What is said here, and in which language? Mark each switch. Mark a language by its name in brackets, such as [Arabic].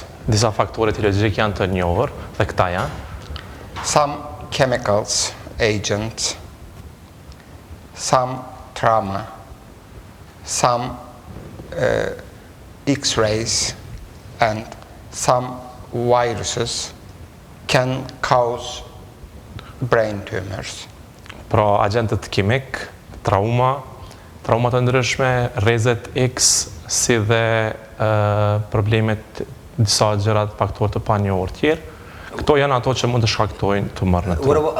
[Albanian] Disa faktore etiologjik janë të njohur dhe këta janë [English] some chemicals, agents, some trauma, some X-rays and some viruses can cause brain tumors. [Albanian] Pra agentët kimik, trauma të ndryshme, rrezet X, si dhe problemet disa gjërat faktorë të panjohur tjerë. Këto janë ato që mund të shkaktojnë tumor në tru.